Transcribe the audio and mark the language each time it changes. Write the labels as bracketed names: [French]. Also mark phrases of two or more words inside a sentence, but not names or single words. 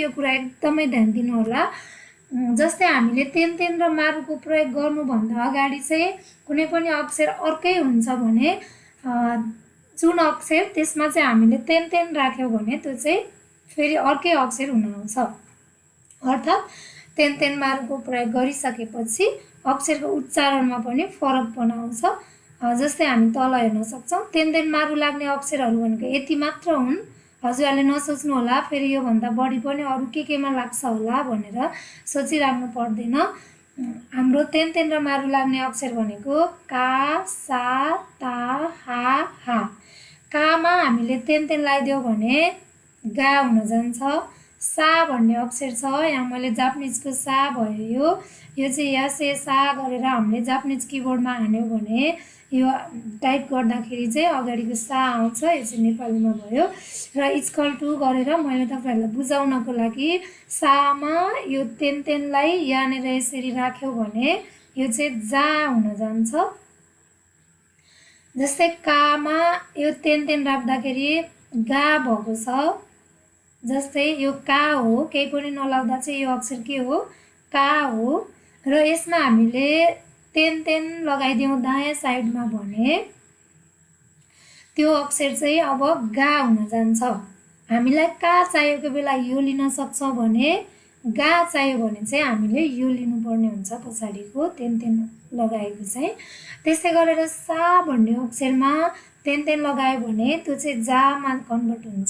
[Nepali] यो कुरा एकदमै ध्यान दिनुहोला। जस्तै हामीले तेन तेन र मारुको प्रयोग गर्नुभन्दा अगाडि चाहिँ कुनै पनि अक्षर अर्कै हुन्छ भने जुन अक्षर त्यसमा चाहिँ हामीले तेन तेन राख्यौँ भने त्यो चाहिँ फेरि अर्कै अक्षर हुन आउँछ। अर्थात् तेन तेन मारुको प्रयोग गरिसकेपछि अक्षरको उच्चारणमा पनि फरकपना आउँछ। जस्तै हामी तल हेर्न सक्छौँ, तेन तेन मारु लाग्ने अक्षरहरू भनेको यति मात्र हुन्। हजुरहरूले नसोच्नु होला फेरि योभन्दा बढी पनि अरू केमा लाग्छ होला भनेर सोचिराख्नु पर्दैन। हाम्रो तेन तेन र मारु लाग्ने अक्षर भनेको का, सा, ता, हा, हा। कामा हामीले तेन तेन लगाइदियौँ भने गा हुन जान्छ। सा भन्ने अक्षर छ, यहाँ मैले जापानिजको सा भयो, यो चाहिँ या से सा गरेर हामीले जापानिज किबोर्डमा हान्यौँ भने यो टाइप गर्दाखेरि चाहिँ अगाडिको सा आउँछ, यो चाहिँ नेपालीमा भयो। र [English] equal to [Nepali] गरेर मैले तपाईँहरूलाई बुझाउनको लागि सामा यो तेन तेनलाई यहाँनिर यसरी राख्यौँ भने यो चाहिँ जा हुन जान्छ। जस्तै कामा यो तेन तेन राख्दाखेरि गा भएको छ। जस्तै यो का हो, केही पनि नलाग्दा चाहिँ यो अक्षर के हो, का हो। र यसमा हामीले तेन तेन लगाइदियौँ दायाँ साइडमा भने त्यो अक्षर चाहिँ अब गा हुन जान्छ। हामीलाई का चाहिएको बेला यो लिन सक्छौँ भने, गा चाहियो भने चाहिँ हामीले यो लिनुपर्ने हुन्छ पछाडिको तेन तेन लगाएको चाहिँ। त्यसै गरेर सा भन्ने अक्षरमा तेन तेन लगायो भने त्यो चाहिँ जामा कन्भर्ट हुन्छ।